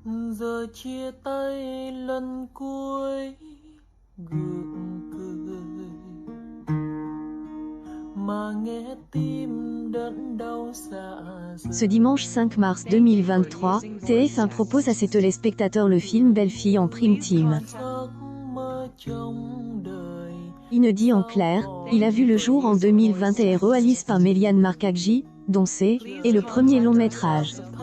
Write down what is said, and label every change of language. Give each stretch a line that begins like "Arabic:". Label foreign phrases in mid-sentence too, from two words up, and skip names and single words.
Vietnamese: Giờ chia tay lần cuối gượng cười mà nghe tim đớn đau xa.
French: Ce dimanche 5 mars 2023, TF1 propose à ses téléspectateurs le film Belle Fille en prime time. Inédit en clair, il a vu le jour en 2020 et est réalisé par Melian Markakji, dont c'est le premier long métrage.